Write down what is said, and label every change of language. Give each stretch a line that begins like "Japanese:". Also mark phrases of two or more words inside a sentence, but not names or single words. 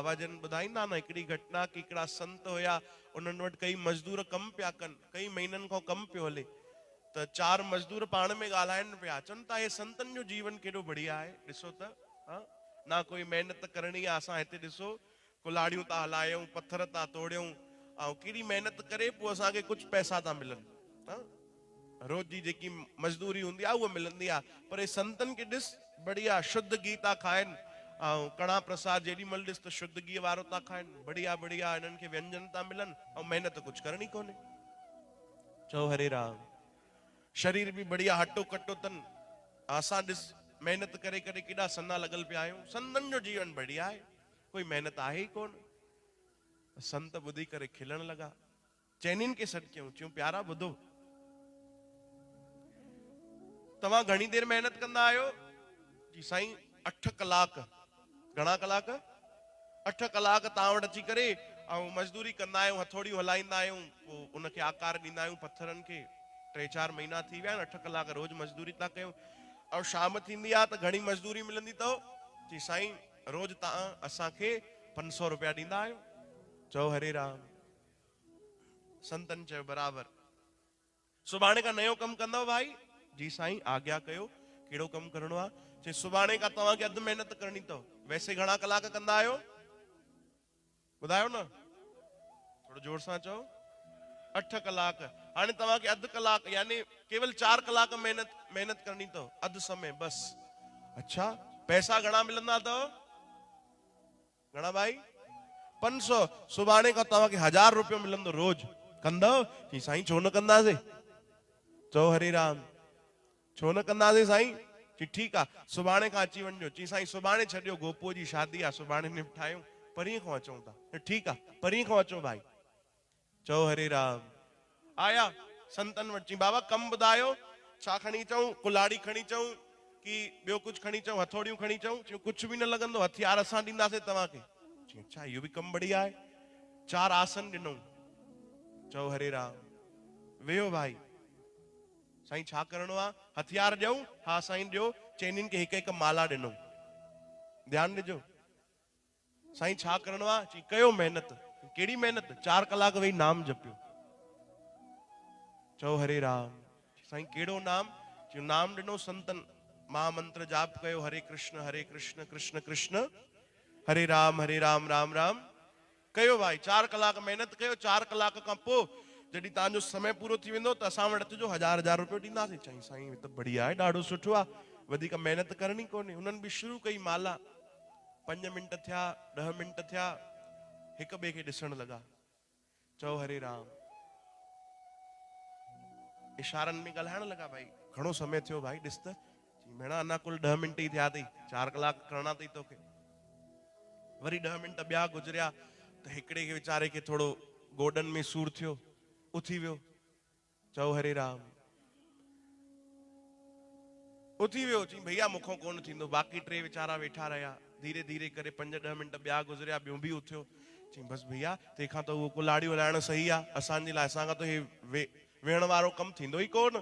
Sindhi: बाबा जन ॿुधाईंदा न हिकिड़ी घटना कि हिकिड़ा संत हुया, उन्हनि वटि कई मज़दूर कमु पिया कनि, कई महीननि खां कमु पियो हले, त 4 मज़दूर पाण में ॻाल्हाइनि पिया, चवनि था हे संतनि जो जीवन केॾो बढ़िया आहे, ॾिसो त ना कोई महिनत करणी आहे, असां हिते ॾिसो कुल्हाड़ियूं था हलायूं, पत्थर था तोड़ियूं, ऐं केॾी महिनत करे पोइ असांखे कुझु पैसा था मिलनि, रोज़ जी जेकी मज़दूरी हूंदी आहे उहा मिलंदी आहे। पर हे संतनि खे ॾिस बढ़िया शुद्ध घी था खाइनि, ऐं कणा प्रसाद जेॾी महिल ॾिस त शुद्ध घी वारो था खाइनि, बढ़िया बढ़िया हिननि खे व्यंजन था मिलनि, ऐं महिनत कुझु करणी कोन्हे। चओ हरे राम। शरीर भी बढ़िया हटो कटो तन, असां ॾिस महिनत करे करे केॾा सन्ना लॻल पिया आहियूं। संतनि जो जीवन बढ़िया आहे, कोई महिनत आहे ई कोन। संत ॿुधी करे खिलण लॻा, चइनिनि खे सॾु कयूं, चयूं प्यारा ॿुधो, तव्हां घणी देर महिनत कंदा आहियो? जी साईं 8 कलाक। घणा कलाक? 8 कलाक तव्हां वटि अची करे ऐं मज़दूरी कंदा आहियूं, हथोड़ियूं हलाईंदा आहियूं, पोइ उनखे आकार ॾींदा आहियूं पत्थरनि खे। 3-4 महीना थी विया आहिनि, 8 कलाक रोज़ मज़दूरी था कयूं, ऐं शाम थींदी आहे त घणी मज़दूरी मिलंदी अथव? जी साईं रोज़ तव्हां असांखे 500 रुपया ॾींदा आहियो। चओ हरे राम। संतनि चयो बराबरि। सुभाणे खां नयो कमु कंदव भाई? जी साईं आज्ञा कयो, कहिड़ो कमु करिणो आहे? चई सुभाणे खां तव्हांखे अधु महिनत करणी अथव। वैसे घणा कलाक कंदा आहियो ॿुधायो न, थोड़ो जोर सां चओ। 8 कलाक। हाणे तव्हांखे अधु कलाक यानी केवल 4 कलाक महिनत करणी अथव, अधु समय बस। अच्छा, पैसा घणा मिलंदा अथव? घणा भाई? 500। सुभाणे खां तव्हांखे 1000 रुपयो मिलंदो रोज। कंदव? जी साईं छो न कंदासीं। चओ हरे राम। छो न कंदासीं साईं? जी ठीकु आहे, सुभाणे खां अची वञिजो। जी साईं सुभाणे छॾियो, गोपो जी शादी आहे, सुभाणे निपटायूं, परीहं खां अचूं था। ठीकु आहे, परीहं खां अचो भाई। चओ हरे राम। आया संतन वटि, चई बाबा कमु ॿुधायो, छा खणी अचूं? कुल्हाड़ी खणी अचूं कि ॿियो कुझु खणी अचूं, हथोड़ियूं खणी अचूं? चयूं कुझु बि न लॻंदो, हथियार असां ॾींदासीं तव्हांखे। चई अच्छा इहो बि कमु बढ़िया आहे। 4 आसन ॾिनऊं। चओ हरे राम। वेहो भाई। साईं छा करिणो आहे? हथियार ॾियूं? हा साईं ॾियो। चइनिनि खे हिकु हिकु माला ॾिनऊं। ध्यानु ॾिजो। साईं छा करिणो आहे? चई कयो महिनत। कहिड़ी महिनत? 4 कलाक वेही नाम जपियो। चओ हरे राम। साईं कहिड़ो नाम? चयो नाम ॾिनो संतन, महामंत्र जाप कयो, हरे कृष्ण कृष्ण कृष्ण हरे राम राम राम कयो भाई। 4 कलाक महिनत कयो। 4 कलाक खां पोइ जॾहिं तव्हांजो समय पूरो थी वेंदो त असां वटि अचिजो, 1000 रुपयो ॾींदासीं। चई साईं त बढ़िया आहे, ॾाढो सुठो आहे, वधीक महिनत करणी कोन्हे। हुननि बि शुरू कई माला। 5 मिंट थिया, 10 मिंट थिया, हिक ॿिए खे ॾिसण लॻा। चओ हरे राम। इशारनि में ॻाल्हाइण लॻा, भाई घणो समय थियो भाई ॾिस त। भेणा अञा कुल 10 मिंट ई थिया अथई, 4 कलाक करणा अथई तोखे। वरी 10 मिंट ॿिया गुज़रिया त हिकिड़े खे वीचारे खे थोड़ो गोॾनि में सूर थियो, उथी वियो। चओ हरे राम। उथी वियो। चई भैया मूंखां कोन थींदो। बाक़ी 3 वीचारा वेठा रहिया। धीरे धीरे करे 5-10 मिंट ॿिया गुज़रिया, ॿियो बि उथियो। चई बसि भैया तंहिंखां त उहो कुल्हाड़ी हलाइण सही आहे, असांजे लाइ असांखां त हे वेहण वारो कमु थींदो ई कोन।